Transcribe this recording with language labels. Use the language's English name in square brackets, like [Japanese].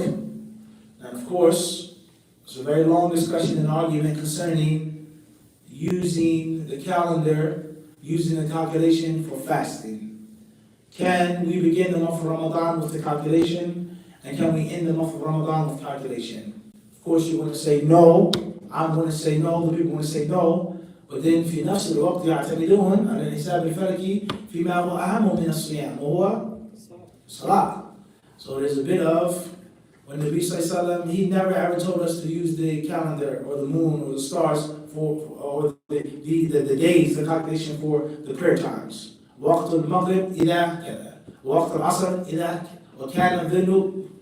[English] And of course, it's a very long discussion and argument concerning using the calendar, using the calculation for fasting. Can we begin the month of Ramadan with the calculation? And can we end the month of Ramadan with calculation? Of course, you're going to say no. I'm going to say no. The people are going to say no. But then [Arabic] في نفس الوقت يعتمدون على الحساب الفلكي فيما هو أهم من الصيام وهو الصلاة. [English] So there's a bit of, when the Nabi Sallallahu Alaihi Wasallam, he never ever told us to use the calendar or the moon or the stars or the days, the calculation for the prayer times. [Arabic] وقت المغرب إلى كذا. وقت العصر إلى وكان الظل.